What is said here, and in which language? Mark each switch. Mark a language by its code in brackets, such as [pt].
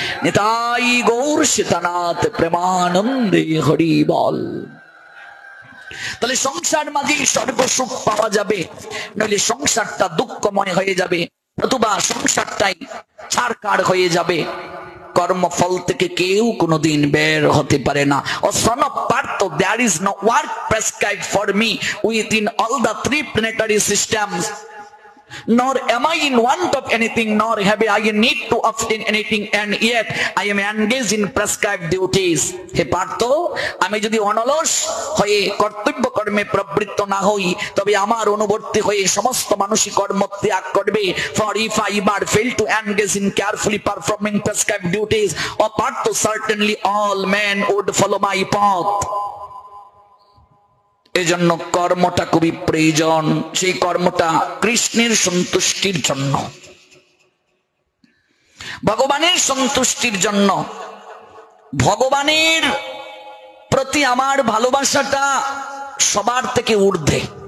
[bn] নিতাই গৌর সীতানাথ প্রেমানন্দে হরি বল। তাহলে সংসার মাঝেই স্বর্গ সুখ পাওয়া যাবে, নইলে সংসারটা দুঃখময় হয়ে যাবে, অথবা সংসারটাই ছাড়কার হয়ে যাবে। কর্মফল থেকে কেউ কোনোদিন বের হতে পারে না। [en] ও son of Partha, there is no work prescribed for me within all the three planetary systems, nor am I in want of anything, nor have I need to obtain anything, and yet I am engaged in prescribed duties. [bn] হে পার্থ, আমি যদি অনলস হয়ে কর্তব্য কর্মে প্রবৃত্ত না হই, তবে আমার অনুবর্তী হয়ে সমস্ত মানুষই কর্ম ত্যাগ করবে। [en] For if I ever fail to engage in carefully performing prescribed duties, or Partha, certainly all men would follow my path. [bn] এজন্য কর্মটা খুবই প্রয়োজন। সেই কর্মটা কৃষ্ণের সন্তুষ্টির জন্য, ভগবানের সন্তুষ্টির জন্য। ভগবানের প্রতি আমার ভালোবাসাটা সবার থেকে ঊর্ধ্বে।